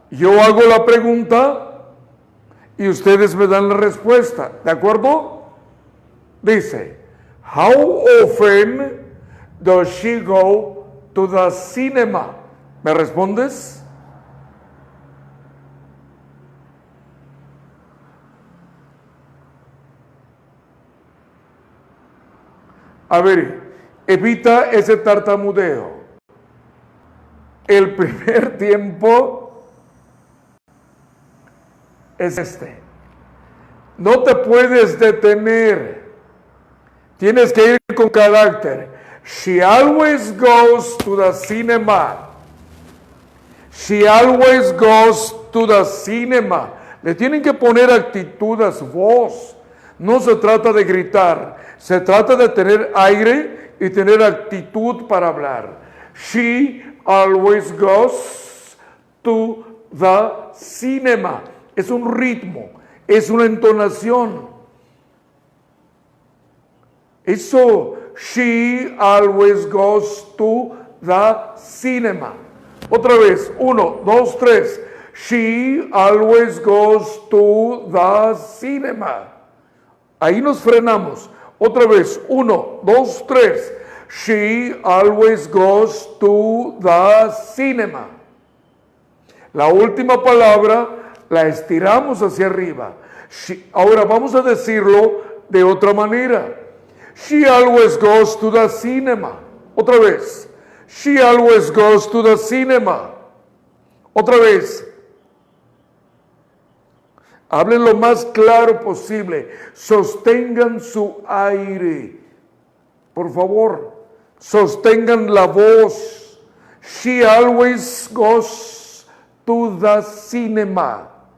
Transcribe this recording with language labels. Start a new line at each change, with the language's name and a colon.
Spanish: Yo hago la pregunta y ustedes me dan la respuesta. ¿De acuerdo? Dice,
English: how often does she go to the cinema?
Spanish: ¿Me respondes? A ver, evita ese tartamudeo. El primer tiempo es este. No te puedes detener. Tienes que ir con carácter.
English: She always goes to the cinema. She always goes to the cinema.
Spanish: Le tienen que poner actitud a su voz. No se trata de gritar. Se trata de tener aire y tener actitud para hablar.
English: She always goes to the cinema.
Spanish: Es un ritmo, es una entonación. Eso,
English: she always goes to the cinema.
Spanish: Otra vez, 1, 2, 3.
English: She always goes to the cinema.
Spanish: Ahí nos frenamos. Otra vez, 1, 2, 3.
English: She always goes to the cinema.
Spanish: La última palabra la estiramos hacia arriba. Ahora vamos a decirlo de otra manera.
English: She always goes to the cinema.
Spanish: Otra vez.
English: She always goes to the cinema.
Spanish: Otra vez. Hablen lo más claro posible. Sostengan su aire. Por favor, sostengan la voz.
English: She always goes to the cinema.